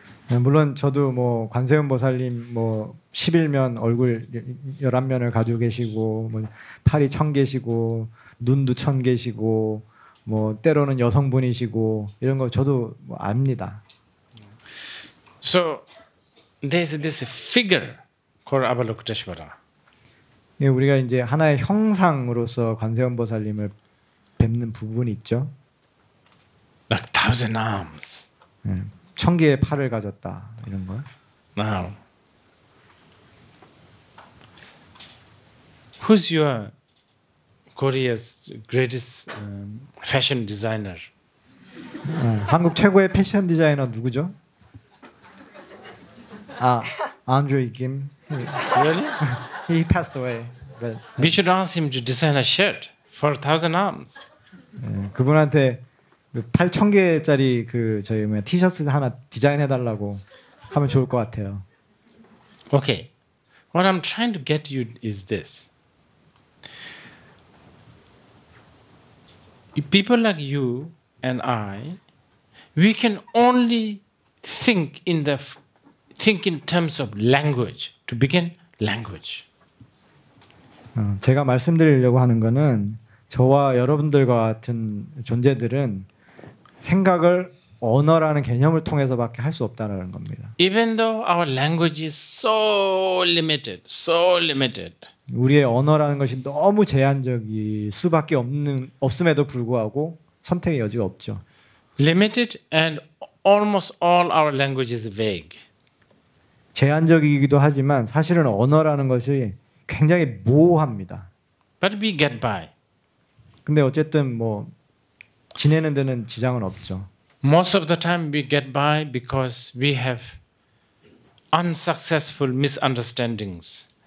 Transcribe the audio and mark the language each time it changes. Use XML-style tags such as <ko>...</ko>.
<ko>네, 물론 저도 뭐 관세음 보살님 뭐 11면 얼굴 11면을 가지고 계시고 뭐 팔이 1000개시고 눈도 1000개시고 뭐 때로는 여성분이시고 이런 거 저도 뭐 압니다.</ko> <en>So there's this figure called Avalokiteshvara.</en> <ko>예, 우리가 이제 하나의 형상으로서 관세음 보살님을 뵙는 부분이 있죠.</ko> <en>Like 1,000 arms.</en> <ko>1000개의 팔을 가졌다 이런 거.</ko> <en>Now, who's your Korea's greatest fashion designer?</en> <ko>한국 최고의 패션 디자이너 누구죠?</ko> <en>Andre Kim. Really? He passed away. But, We should ask him to design a shirt for 1,000 arms.</en> <ko>그분한테 8,000개짜리 그 저희 뭐야 티셔츠 하나 디자인해 달라고 하면 좋을 것 같아요.</ko> <en>Okay, what I'm trying to get you is this. People like you and I, we can only think in terms of language to begin language.</en> <ko>제가 말씀드리려고 하는 거는 저와 여러분들과 같은 존재들은 생각을 언어라는 개념을 통해서밖에 할 수 없다는 겁니다.</ko> <en>Even though our language is so limited,</en> <ko>우리의 언어라는 것이 너무 제한적일 수밖에 없음에도 불구하고 선택의 여지가 없죠.</ko> <en>limited and almost all our language is vague.</en> <ko>제한적이기도 하지만 사실은 언어라는 것이 굉장히 모호합니다.</ko> <en>But we get by.</en> <ko>근데 어쨌든 뭐 지내는 데는 지장은 없죠.</ko> <en>Most of the time we get by because we have unsuccessful misunderstandings.</en>